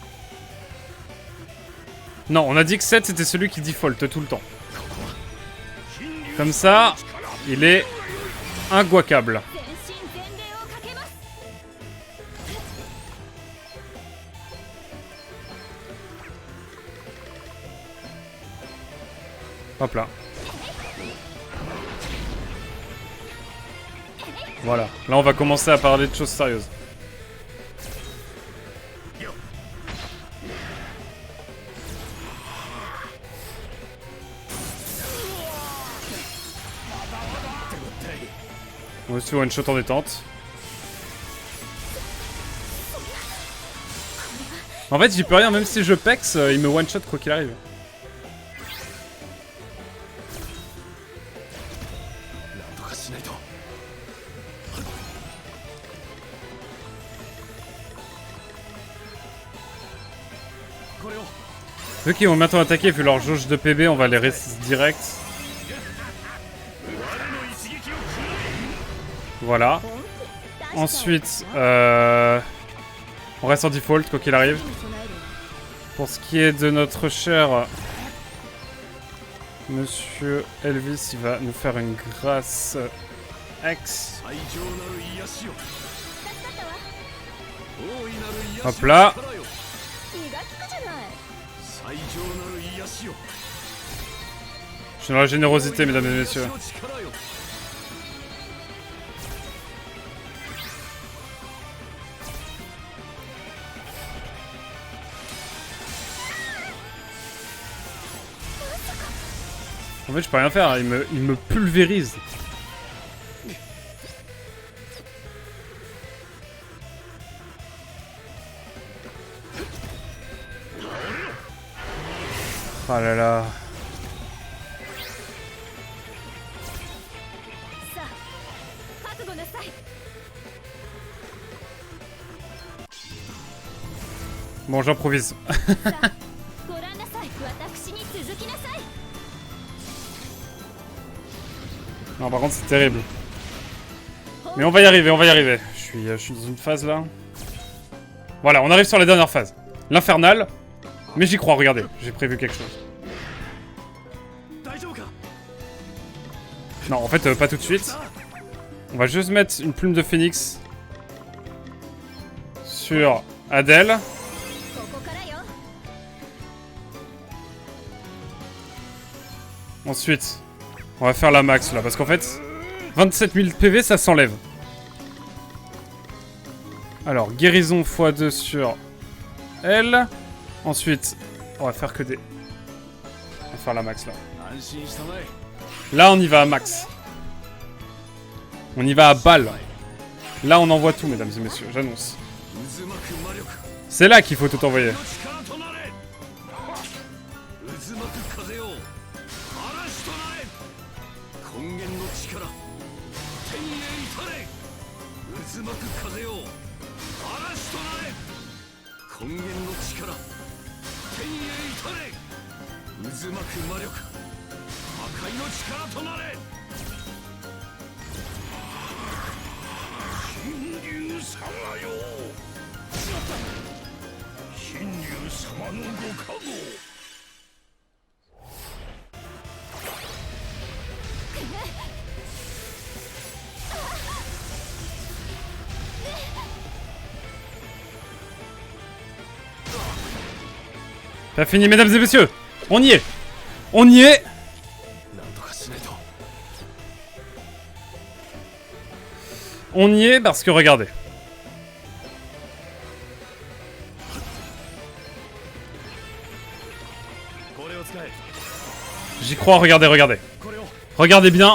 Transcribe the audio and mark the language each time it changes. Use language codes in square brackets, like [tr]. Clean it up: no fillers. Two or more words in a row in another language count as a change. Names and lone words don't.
[fr] Non, on a dit que 7 c'était celui qui default tout le temps. Comme ça, il est inguacable. [ja] 全身全霊をかけます。 [fr] Hop là. Voilà. Là, on va commencer à parler de choses sérieuses. On va aussi [en] one shot [fr] en détente. En fait, j'y peux rien, même si je pex, il me [en] one shot [fr] quoi qu'il arrive. [ja] なんとかしないと。これを [fr] Vu qu'ils vont bientôt attaquer, vu leur jauge de PB, on va les rester direct. Voilà. Ensuite, on reste en default quoi qu'il arrive. Pour ce qui est de notre cher Monsieur Elvis, il va nous faire une grâce X. [ja] 最上なる癒しよ。大いなる癒し [fr] Hop là. [ja] 気が利くじゃない。最上なる癒しよ。 [fr] Je suis dans la générosité, mesdames et messieurs. [ja] の力よ。 [fr] En fait, je peux rien faire, il me pulvérise. Oh là là. [ja] さあ、覚悟なさい。 [fr] Bon, j'improvise. [ja] ご覧なさい。私に続きなさい。 [fr] Non, par contre, c'est terrible. Mais on va y arriver, on va y arriver. Je suis dans une phase là. Voilà, on arrive sur la dernière phase. L'infernal. Mais j'y crois, regardez, j'ai prévu quelque chose. [ja] 大丈夫か。 [fr] Non, en fait, pas tout de suite. On va juste mettre une plume de phénix sur Adèle. [ja] ここからよ。 [fr] Ensuite, on va faire la max là, parce qu'en fait, 27 000 PV, ça s'enlève. Alors, guérison x2 sur elle. Ensuite, on va faire que des... On va faire la max là. [ja] 安心したまえ。 [fr] Là, on y va à max. On y va à balle. Là, on envoie tout, mesdames et messieurs, j'annonce. [ja] 渦巻く魔力。 [fr] C'est là qu'il faut tout envoyer. [ja] 力となれ。渦巻く風よ。嵐となれ。根源の力。天へ至れ。渦巻く風よ。嵐となれ。根源の力。天へ至れ。渦巻く魔力。破壊の力となれ。神竜様よ。神竜様のご加護。 [fr] Pas fini, mesdames et messieurs. On y est. On y est. [ja] なんとかしないと。 [fr] On y est parce que regardez. J'y crois, regardez, regardez. [ja] これを。 [fr] Regardez bien.